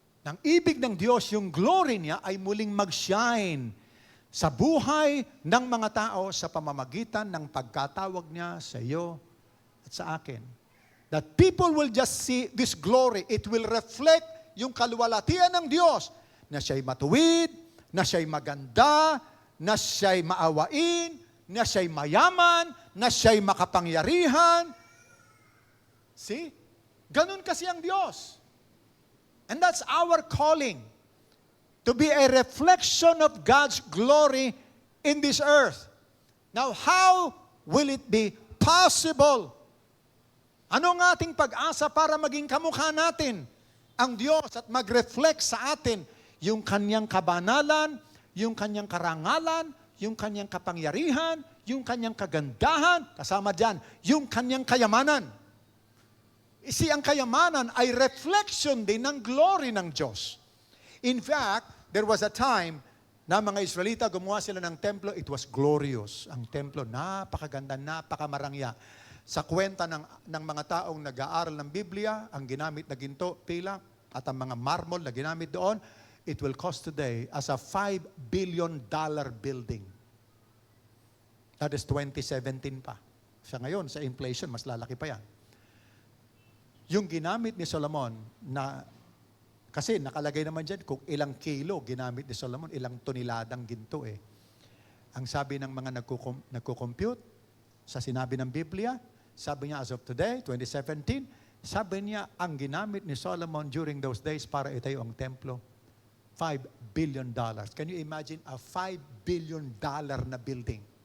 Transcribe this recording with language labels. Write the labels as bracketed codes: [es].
[tl] Ang ibig ng Diyos, yung glory niya ay muling mag-shine sa buhay ng mga tao sa pamamagitan ng pagkatawag niya sa iyo at sa akin. [en] That people will just see this glory. It will reflect [tl] yung kaluwalhatian ng Diyos na siya'y matuwid, na siya'y maganda, na siya'y maawain, na siya'y mayaman, na siya'y makapangyarihan. [en] See? [tl] Ganun kasi ang Diyos. [en] And that's our calling. To be a reflection of God's glory in this earth. Now, how will it be possible? [tl] Ano ang ating pag-asa para maging kamukha natin ang Diyos at mag-reflect sa atin yung kanyang kabanalan, yung kanyang karangalan, yung kanyang kapangyarihan, yung kanyang kagandahan, kasama dyan, yung kanyang kayamanan. Ang kayamanan ay reflection din ng glory ng Diyos. [en] In fact, there was a time [tl] na mga Israelita, gumawa sila ng templo, [en] it was glorious. [tl] Ang templo, napakaganda, napakamarangya. Sa kwenta ng mga taong nag-aaral ng Biblia, ang ginamit na ginto, pila, at ang mga marmol na ginamit doon, [en] it will cost today as a $5 billion building. That is [tl] 2017 pa. Sa ngayon, sa inflation, mas lalaki pa yan. Yung ginamit ni Solomon na kasi nakalagay naman dyan kung ilang kilo ginamit ni Solomon, ilang toniladang ginto eh. Ang sabi ng mga nagko-compute sa sinabi ng Biblia, sabi niya as of today, 2017, sabi niya ang ginamit ni Solomon during those days para itayo ang templo, $5 billion. [en] Can you imagine a $5 billion na building?